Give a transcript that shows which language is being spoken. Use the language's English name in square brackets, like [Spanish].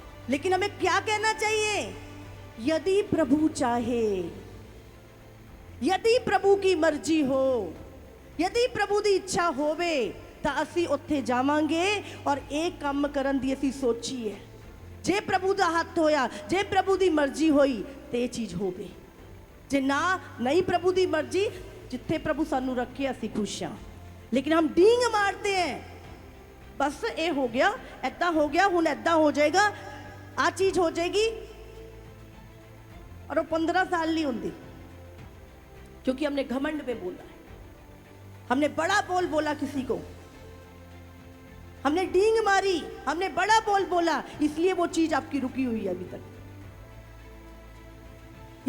[Hindi] लेकिन हमें क्या कहना चाहिए? यदि प्रभु चाहे, यदि प्रभु की मर्जी हो, यदि प्रभु की इच्छा होवे [Punjabi] ਤਾਂ ਅਸੀਂ ਉੱਥੇ ਜਾਵਾਂਗੇ ਔਰ ਇਹ ਕੰਮ ਕਰਨ ਦੀ ਅਸੀਂ ਸੋਚੀ ਹੈ। ਜੇ ਪ੍ਰਭੂ ਦਾ ਹੱਥ ਹੋਇਆ, ਜੇ ਪ੍ਰਭੂ ਦੀ ਮਰਜ਼ੀ ਹੋਈ ਤੇ ਇਹ ਚੀਜ਼ ਹੋਵੇ। ਜੇ ਨਾ ਨਹੀਂ ਪ੍ਰਭੂ ਦੀ ਮਰਜ਼ੀ, ਜਿੱਥੇ ਪ੍ਰਭੂ ਸਾਨੂੰ ਰੱਖੇ ਅਸੀਂ ਖੁਸ਼ ਹਾਂ। [Hindi] ਲੇਕਿਨ ਹਮ ਡੀਂਗ ਮਾਰते हैं, बस ये हो गया, [Punjabi] ऐदा हो गया, हुण ऐदा हो जाएगा, [Hindi] आ चीज हो जाएगी। और वो 15 साल नहीं होती, क्योंकि हमने घमंड में बोला है, हमने बड़ा बोल बोला, किसी को हमने डींग मारी, हमने बड़ा बोल बोला, इसलिए वो चीज आपकी रुकी हुई है अभी तक।